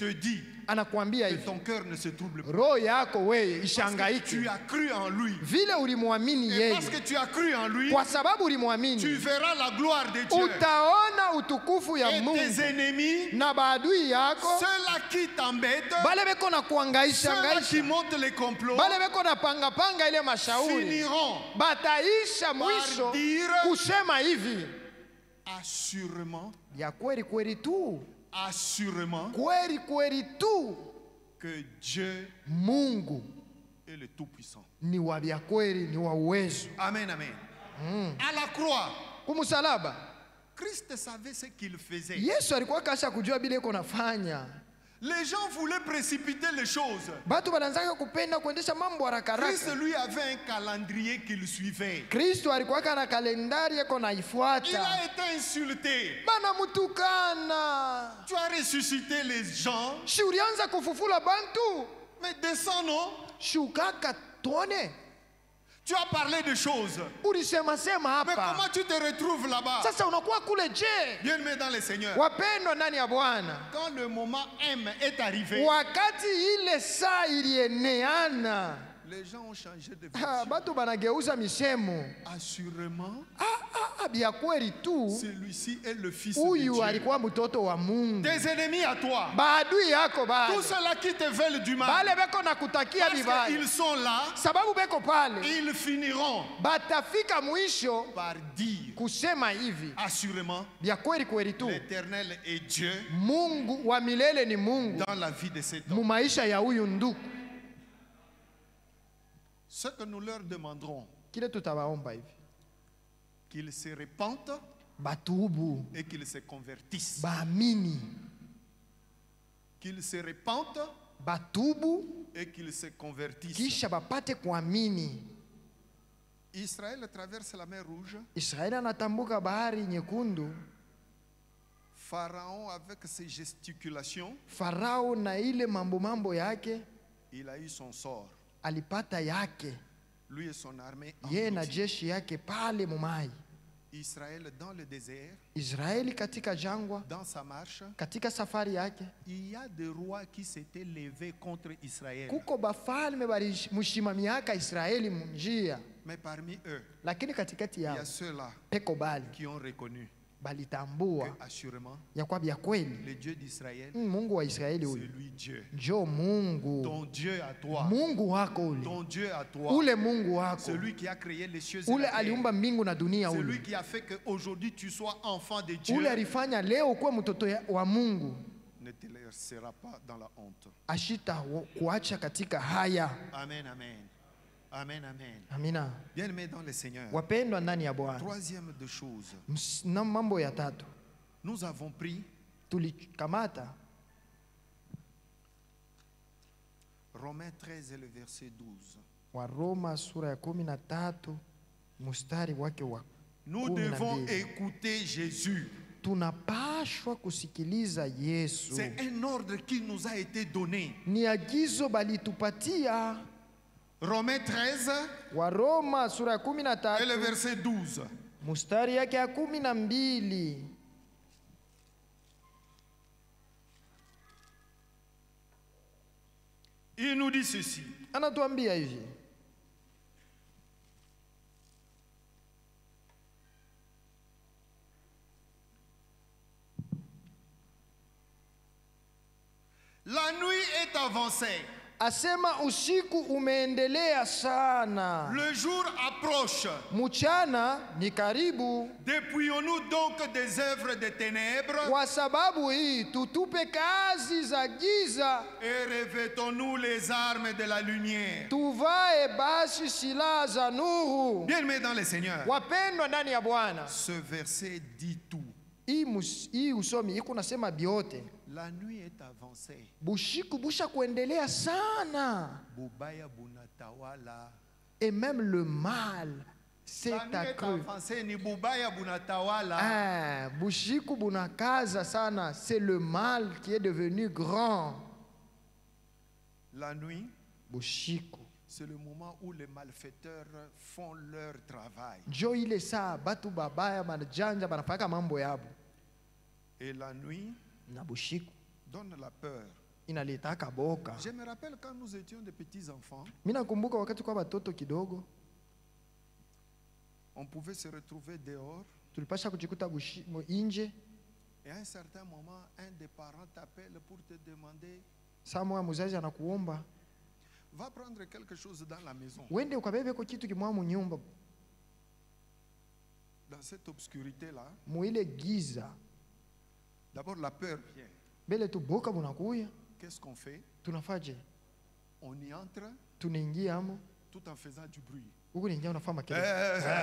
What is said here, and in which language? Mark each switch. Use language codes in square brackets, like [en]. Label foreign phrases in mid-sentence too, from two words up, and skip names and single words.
[fr] te dit [sw] anakuambia [fr] que [sw] hivi, [fr] ton cœur ne se trouble pas. [sw] roho yako wewe [fr] Parce que [sw] ishangaike [fr] tu as cru en lui. [sw] vile ulimwamini [fr] Et parce [sw] yeye. [fr] que tu as cru en lui, [sw] Kwa sababu [fr] tu [sw] ulimwamini, [fr] verras la gloire de Dieu. [sw] utaona utukufu ya [fr] Et tes [sw] Mungu, [fr] ennemis, [sw] na baadui yako [fr] ceux-là qui t'embêtent, [sw] bale beko na kuangaisha [fr] ceux-là qui [sw] ngaisha, [fr] montent les complots, [sw] bale beko na panga panga ile mashauri, [fr] finiront [sw] bataisha mwisho [fr] dire [sw] kusema hivi, [fr] assurément, [sw] ya kweli kweli tu, [fr] assurément [sw] kweli kweli tu, [fr] que Dieu [sw] Mungu [fr] est le Tout-Puissant. [sw] ni wa vya kweli, ni wa uwezo. [fr] Amen, amen. À la croix, [sw] Kumusalaba [fr] Christ savait ce qu'il faisait. [sw] Yesu alikuwa kasha kujua bile iko nafanya. [fr] Les gens voulaient précipiter les choses. [sw] Batu bananzaka kupenda kuendesha mambo haraka [fr] Christ, [sw] haraka. [fr] lui, avait un calendrier qu'il suivait. [sw] Kristo alikuwa na kalendari yako [fr] Il [sw] naifuata. [fr] a été insulté. [sw] Bana mutukana. [fr] Tu as ressuscité les gens, [sw] Si ulianza kufufula bantu, [fr] mais descends, non? [sw] shukaka tuone. [fr] Tu as parlé de choses. [sw] Ulisema sema [fr] Mais [sw] hapa. [fr] comment tu te retrouves là-bas? [sw] Sasa unakuwa kule je? [fr] Bien-aimé dans le Seigneur. [sw] Wapendwa ndani ya Bwana. [fr] Quand le moment M est arrivé, [sw] Wakati ile saa ilieneana, [fr] les gens ont changé de ah, version. [sw] batu banageuza misemo. [fr] Assurément, [sw] Bia kweli tu, [fr] celui-ci est le Fils de [sw] huyu [fr] Dieu. [sw] alikuwa mtoto wa Mungu. [fr] Tes ennemis à toi, [sw] Baadui yako [fr] tous [sw] bale [fr] ceux-là qui te veulent du mal, [sw] bale beko na kutakia [fr] parce [sw] vibaya, [fr] qu'ils sont là, [sw] sababu beko pale, [fr] ils finiront [sw] batafika mwisho [fr] par dire [sw] kusema hivi, [fr] assurément, [sw] bia kweli kweli tu, [fr] l'Éternel est Dieu [sw] Mungu wa milele ni Mungu [fr] dans la vie de cet [sw] mu [fr] homme. [sw] maisha ya huyu ndugu. [fr] Ce que nous leur demanderons, [sw] Kile tutawaomba hivi, [fr] qu'ils se repentent [sw] batubu, [fr] et qu'ils se convertissent. [sw] baamini, [fr] Qu'ils se repentent [sw] batubu [fr] et qu'ils se convertissent. [sw] kisha bapate kuamini. [fr] Israël traverse la mer Rouge. [sw] Israeli anatambuka bahari nyekundu. [fr] Pharaon, avec ses gesticulations, [sw] Farao na ile mambo yake [fr] il a eu son sort. [sw] alipata yake, [fr] Lui et son armée [sw] yeye na [fr] engloutis. [sw] jeshi yake pale mumai. [fr] Israël dans le désert, [sw] Israeli katika jangwa, [fr] dans sa marche, [sw] katika safari yake, [fr] il y a des rois qui s'étaient levés contre Israël. [sw] kuko bafalme balimushimamiaka Israeli munjia, [fr] Mais parmi eux, [sw] lakini katikati [fr] il y [sw] yao [fr] a ceux-là [sw] peko bali [fr] qui ont reconnu [sw] balitambua [fr] que, assurément, [sw] ya kwa bya kweli [fr] le Dieu d'Israël, [sw] Mungu wa Israeli [fr] c'est [sw] huyu [fr] lui Dieu. [sw] njo Mungu, [fr] Ton Dieu à toi. [sw] Mungu wako ule, [fr] Ton Dieu à toi. [sw] ule Mungu wako [fr] Celui qui a créé les cieux et [sw] ule [fr] la terre. [sw] aliumba mbingu na dunia, [fr] Celui [sw] ule [fr] qui a fait qu'aujourd'hui tu sois enfant de Dieu [sw] ule alifanya leo kuwa mtoto wa Mungu, [fr] ne te laissera pas dans la honte. [sw] ashita kuacha katika haya. [fr] Amen, amen. Amen, amen. [sw] Amina. [fr] Bien-aimés dans le Seigneur. [sw] Wapendwa ndani ya Bwana, [fr] Troisième de choses, [sw] na mambo ya tatu [fr] nous avons pris [sw] tulikamata [fr] Romains 13 et le verset 12. [sw] Waroma sura ya 13 mstari wake wa [fr] Nous [sw] 12. [fr] devons écouter Jésus. [sw] Tunapashwa kusikiliza Yesu. [fr] C'est un ordre qui nous a été donné. [sw] Ni agizo balitupatia. [fr] Romains 13 [sw] Waroma sura ya [fr] et le [sw] 13 [fr] verset 12. [sw] mstari yake ya 12. [fr] Il nous dit ceci. [sw] Anatuambia hivi, [fr] La nuit est avancée. [sw] asema usiku umeendelea sana, [fr] Le jour approche. [sw] mchana ni karibu. [fr] Dépouillons-nous donc des œuvres des ténèbres [sw] Kwa sababu hii tutupe kazi za giza, [fr] et revêtons-nous les armes de la lumière. [sw] tuvae basi silaha za nuru. [fr] Bien-aimés dans le Seigneur, [sw] Wapendwa ndani ya Bwana, [fr] ce verset dit tout. [sw] hii usomi iko nasema biote. [fr] La nuit est avancée. [sw] Bushiku busha kuendelea sana, Bubaya bunatawala. [fr] et même le mal c'est accru. [sw] Ah, bushiku bunakaza sana, [fr] c'est le mal qui est devenu grand. La nuit, [sw] Bushiku. [fr] c'est le moment où les malfaiteurs font leur travail. [sw] Jo ile saa batu babaya manjanja banafaka mambo yabo. [fr] Et la nuit [sw] Na bushiku [fr] donne la peur. [sw] inaletaka boka. [fr] Je me rappelle quand nous étions des petits enfants, [sw] Mimi nakumbuka wakati kwa batoto kidogo [fr] on pouvait se retrouver dehors [sw] tulipasha kujikuta inje. [fr] et à un certain moment, un des parents t'appelle pour te demander [sw] Saa moja muzazi anakuomba [fr] va prendre quelque chose dans la maison. [sw] wende ukabebe ko kitu kimwa mu nyumba. [fr] Dans cette obscurité-là, [sw] Muile giza [fr] d'abord la peur vient. [sw] bele tu boka bunakuya, [fr] Qu'est-ce qu'on fait? [sw] tunafaje? [fr] On y entre [sw] Tunaingia amo [fr] tout en faisant du bruit. [sw] huko ningia unafanya makelele.